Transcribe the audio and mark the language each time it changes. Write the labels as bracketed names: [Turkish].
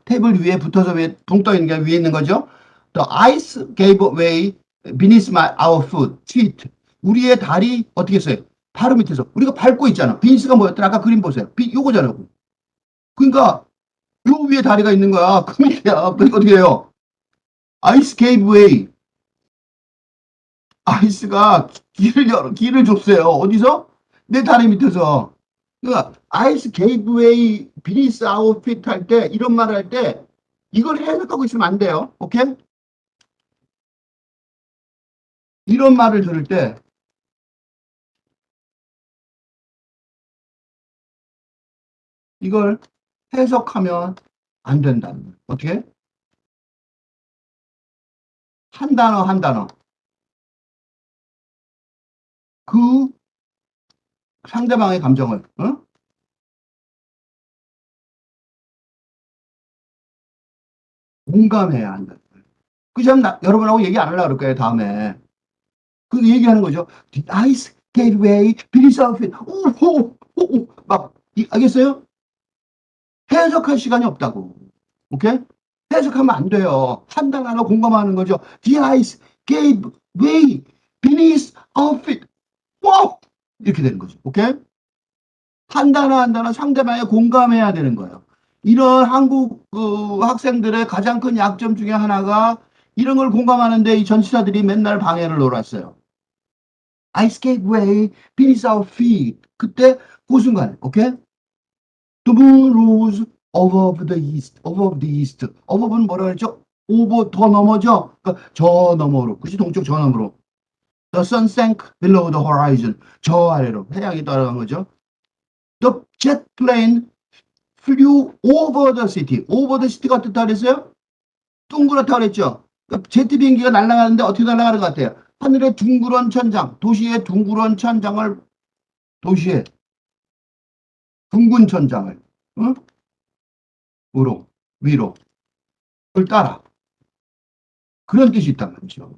[Korean] 테이블 위에 붙어서 위에 붕 떠 있는 게 위에 있는 거죠. [English] The ice gave way beneath our feet. [Korean] 우리의 다리 어떻게 했어요? 바로 밑에서 우리가 밟고 있잖아. 비니스가 뭐였더라? 아까 그림 보세요. 요거잖아. 그러니까 요 위에 다리가 있는 거야. 그 밑에야. 그러니까 어떻게 해요? 아이스 게이브 웨이. 아이스가 길을 줬어요. 어디서? 내 다리 밑에서. 그러니까 아이스 게이브 웨이 비니스 아웃핏 할 때 이런 말 할 때 이걸 해석하고 있으면 안 돼요. 오케이? 이런 말을 들을 때 이걸 해석하면 안 된다는 거예요. 어떻게? 한 단어 한 단어. 그 상대방의 감정을 공감해야 한다. 그 점 여러분하고 얘기 안 하려고 그럴 거예요, 다음에. 그 얘기하는 거죠. [English] The ice gave way, 비니스 아웃핏. [Korean] 오, 막, 알겠어요? 해석할 시간이 없다고. 오케이? 해석하면 안 돼요. 한 단 하나 공감하는 거죠. [English] The ice gave way, beneath our feet. [Korean] 와우! 이렇게 되는 거죠. 오케이? 한 단어 한 단어 상대방에 공감해야 되는 거예요. 이런 한국 학생들의 가장 큰 약점 중에 하나가 이런 걸 공감하는데 이 전치사들이 맨날 방해를 놀았어요. [English] Ice gave way, beneath our feet. 그때 그 순간, 오케이? The moon rose above the east. above the east. [Korean] above는 뭐라 그랬죠? over 더 넘어죠? 그러니까 저 너머로. 그치? 동쪽 저 너머로. [English] The sun sank below the horizon. [Korean] 저 아래로 태양이 떠나간 거죠. [English] The jet plane flew over the city. [Korean] over the city 가 어떻다 그랬어요? 둥그렇다 그랬죠. 그러니까 제트 비행기가 날아가는데 어떻게 날아가는 것 같아요? 하늘의 둥그런 천장, 도시의 둥그런 천장을, 도시의 둥근 천장을, 응? 으로, 위로, 그걸 따라. 그런 뜻이 있단 말이죠.